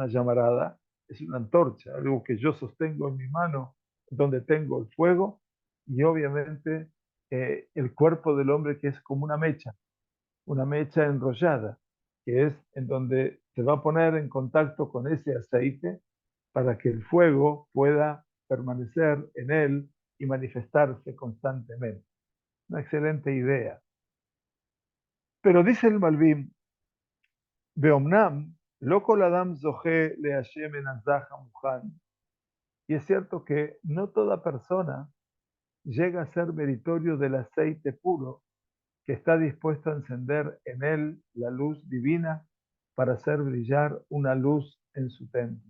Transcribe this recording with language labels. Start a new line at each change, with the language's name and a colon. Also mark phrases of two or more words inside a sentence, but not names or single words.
Spanish: llamarada, es una antorcha, algo que yo sostengo en mi mano, donde tengo el fuego, y obviamente el cuerpo del hombre que es como una mecha enrollada, que es en donde se va a poner en contacto con ese aceite para que el fuego pueda permanecer en él y manifestarse constantemente. Una excelente idea. Pero dice el Malvim,
Hebrew: באמנם, לא כל אדם זוכה לשמן הזך המוכן.
Spanish: Y es cierto que no toda persona llega a ser meritorio del aceite puro que está dispuesto a encender en él la luz divina para hacer brillar una luz en su templo.